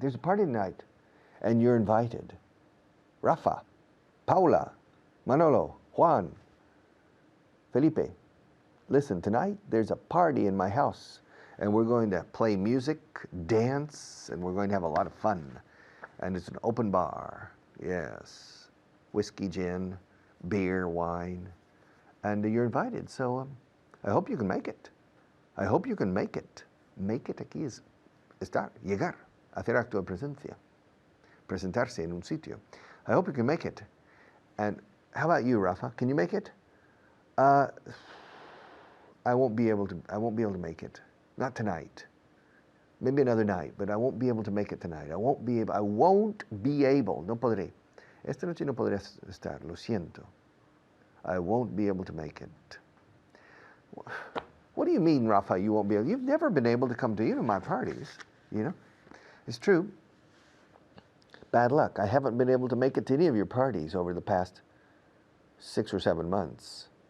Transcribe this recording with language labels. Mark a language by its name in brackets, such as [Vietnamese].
[English] There's a party tonight, and you're invited. Rafa, Paula, Manolo, Juan, Felipe, listen, tonight there's a party in my house, and we're going to play music, dance, and we're going to have a lot of fun. And it's an open bar, yes. Whiskey, gin, beer, wine, and you're invited. So I hope you can make it. I hope you can make it. Make it [Spanish] aquí es estar, llegar, hacer acto de presencia, presentarse en un sitio. [English] I hope you can make it. And how about you, Rafa? Can you make it? I won't be able to make it. Not tonight. Maybe another night, but I won't be able to make it tonight. I won't be able, [Spanish] no podré. Esta noche no podré estar, lo siento. [English] I won't be able to make it. What do you mean, Rafa, you won't be able? You've never been able to come to any of my parties, you know? It's true. Bad luck. I haven't been able to make it to any of your parties over the past 6 or 7 months.